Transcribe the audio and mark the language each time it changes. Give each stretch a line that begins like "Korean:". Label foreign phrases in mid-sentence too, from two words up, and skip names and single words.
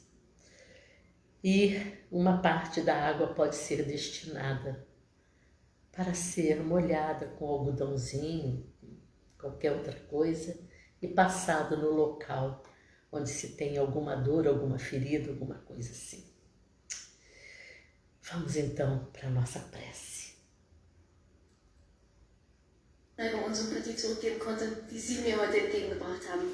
Portuguese: E uma parte da água pode ser destinada para ser molhada com algodãozinho, qualquer outra coisa, e passada no local onde se tem alguma dor, alguma ferida, alguma coisa assim. Vamos então para a nossa prece.
German: Über unsere Partie zurückgeben konnte, die Sie mir heute entgegengebracht haben.